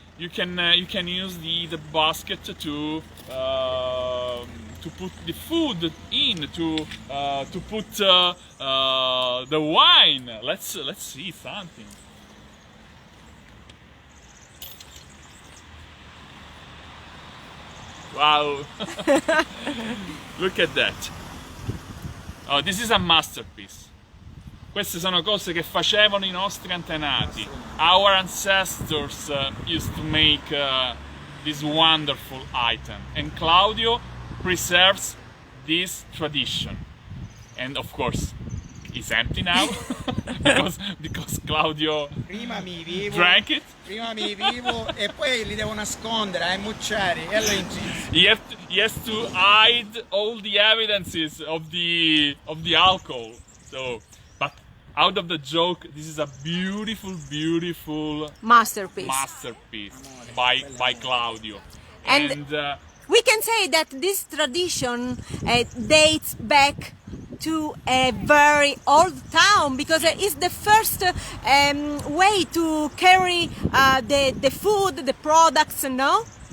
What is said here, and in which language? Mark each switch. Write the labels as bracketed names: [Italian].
[English] You can use the basket to put the food in, to put the wine. Let's see something. Wow! Look at that. Oh, this is a masterpiece. [Italian] Queste sono cose che facevano i nostri antenati. [English] Our ancestors used to make this wonderful item, and Claudio preserves this tradition. And of course, it's empty now because Claudio drank it. [Italian] Prima mi vivo e poi li devo nascondere ai mucciari e allora [English] He has to hide all the evidences of the alcohol. So, but out of the joke, this is a beautiful, beautiful Masterpiece. masterpiece by Claudio. And we can say that this tradition dates back to a very old town, because it's the first way to carry the food, the products, no?